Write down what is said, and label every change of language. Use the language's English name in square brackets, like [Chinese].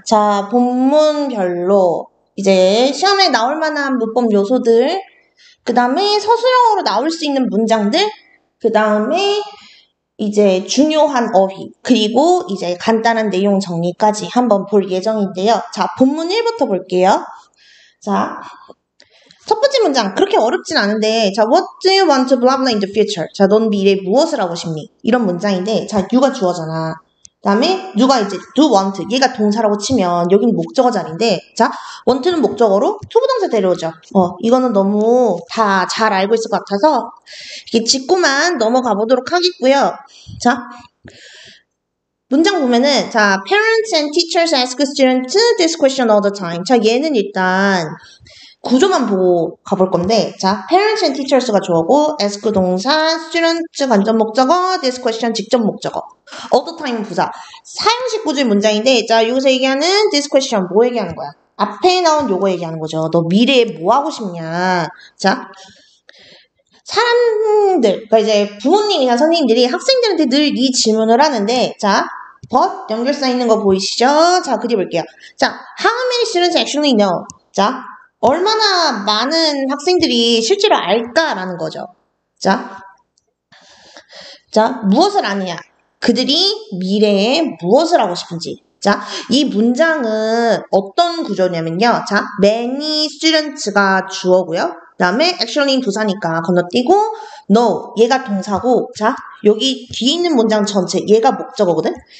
[Korean] 자, 본문별로 이제 시험에 나올 만한 문법 요소들, 그 다음에 서술형으로 나올 수 있는 문장들, 그 다음에 이제 중요한 어휘, 그리고 이제 간단한 내용 정리까지 한번 볼 예정인데요. 자, 본문 1부터 볼게요. [English] 자, [Korean] 첫 번째 문장 그렇게 어렵진 않은데, [English] 자, what do you want to blah blah in the future? [Korean] 자, 넌 미래에 무엇을 하고 싶니? 이런 문장인데, 자, you가 주어잖아. 그다음에 누가 이제 do want, 얘가 동사라고 치면 여기는 목적어 자리인데, 자, want는 목적어로 투부동사 데려오죠. 이거는 너무 다 잘 알고 있을 것 같아서 이렇게 짚고만 넘어가 보도록 하겠고요. [English] 자, [Korean] 문장 보면은, [English] 자, parents and teachers ask students this question all the time. [Korean] 자, 얘는 일단 구조만 보고 가볼 건데, 자, parents and teachers가 주어고, ask 동사, students 간접 목적어, this question 직접 목적어, all the time 부사. 사용식 구조의 문장인데, 자, 여기서 얘기하는 this question 뭐 얘기하는 거야? 앞에 나온 요거 얘기하는 거죠. 너 미래에 뭐 하고 싶냐? 자, 사람들, 그러니까 이제 부모님이나 선생님들이 학생들한테 늘 이 질문을 하는데, 자, but 연결사 있는 거 보이시죠? 자, 그리 볼게요. [English] 자, how many students actually know? [Korean] 자, 얼마나 많은 학생들이 실제로 알까라는 거죠. 자, 무엇을 아느냐? 그들이 미래에 무엇을 하고 싶은지. 자, 이 문장은 어떤 구조냐면요. 자, many students가 주어고요. 그 다음에 actually는 부사니까 건너뛰고 no, 얘가 동사고, 자, 여기 뒤에 있는 문장 전체, 얘가 목적어거든?